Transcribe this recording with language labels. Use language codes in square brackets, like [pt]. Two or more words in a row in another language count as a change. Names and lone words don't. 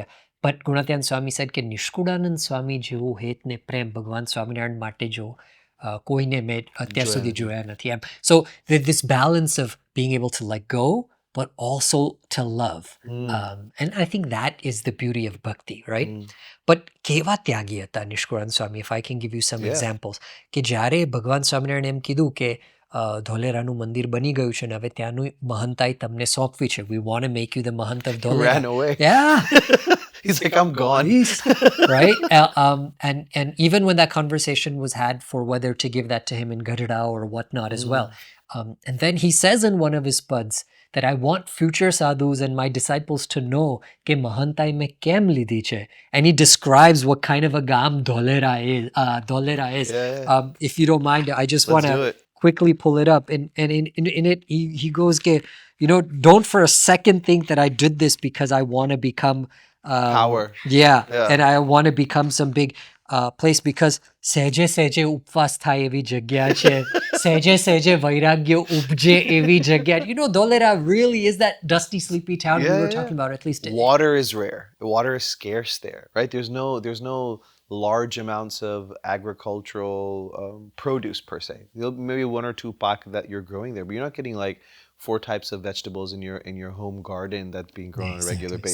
[en] But Gunatyan Swami said that [gu] નિષ્કુળાનંદ સ્વામી જેવો હેતને પ્રેમ ભગવાન સ્વામિનારાયણ માટે જો કોઈને મેં અત્યાર સુધી જોયા નથી. [en] So this balance of being able to let go, but also to love. And I think that is the beauty of bhakti, right? But [gu] કેવા ત્યાગી હતા [en] Nishkulanand Swami, if I can give you some examples. [gu] કે જ્યારે ભગવાન સ્વામિનારાયણ એમ કીધું કે ધોલેરાનું મંદિર બની ગયું છે ને હવે ત્યાંનું મહંતાઈ તમને સોંપવી છે. [en] We want to make you the mahant of Dholera. Ran away. Yeah. He's like, I'm gone. Right? And even when that conversation was had for whether to give that to him in Gadada or whatnot as well. And then he says in one of his pads that I want future sadhus and my disciples to know [gu] કે મહંતાઈ મેં કેમ લીધી છે. [en] And he describes what kind of a gam Dholera is. If you don't mind, I just want to quickly pull it up. And in it, he goes, don't for a second think that I did this because I want to become power. And I want to become some big place because [gu] સહેજે ઉપવાસ થાય એવી જગ્યા છે. સહેજે વૈરાગ્ય ઉપજે એવી જગ્યા. [en] Dholera really is that dusty, sleepy town we were talking about, at least. Water is rare. Water is scarce there, right? There's no large amounts of agricultural produce per se. Maybe one or two pak that you're growing there, but you're not getting like 4 types of vegetables in your home garden that's being grown on a regular basis.